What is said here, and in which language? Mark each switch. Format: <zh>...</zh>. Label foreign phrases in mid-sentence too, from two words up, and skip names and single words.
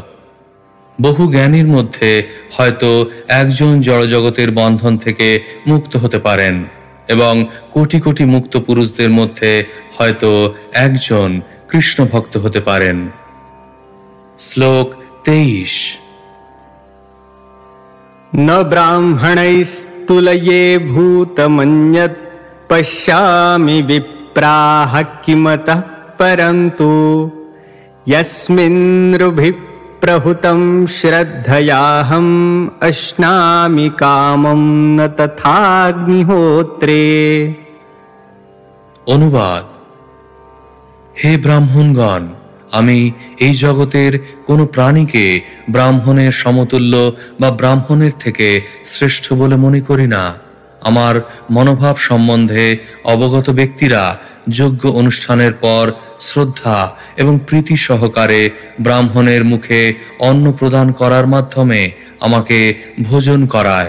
<bn>বহু জ্ঞানীর মধ্যে হয়তো একজন জড়জগতের বন্ধন থেকে মুক্ত হতে পারেন, এবং কোটি কোটি মুক্ত পুরুষদের মধ্যে হয়তো একজন কৃষ্ণ ভক্ত হতে পারেন। শ্লোক 23।</bn> <sa>न ब्राह्मणैस्तुलये भूतमन्यत् पश्यामि विप्राः किमतः परन्तु यस्मिन् नृभिः प्रहुतं श्रद्धयाहम् अश्नामि कामं न तथाग्निहोत्रे।</sa> <bn>অনুবাদ: হে ব্রাহ্মণগণ, আমি এই জগতের কোনো প্রাণীকে ব্রাহ্মণের সমতুল্য বা ব্রাহ্মণের থেকে শ্রেষ্ঠ বলে মনে করি না। আমার মনোভাব সম্বন্ধে অবগত ব্যক্তিরা যজ্ঞ অনুষ্ঠানের পর শ্রদ্ধা এবং প্রীতি সহকারে ব্রাহ্মণের মুখে অন্ন প্রদান করার মাধ্যমে আমাকে ভোজন করায়।</bn>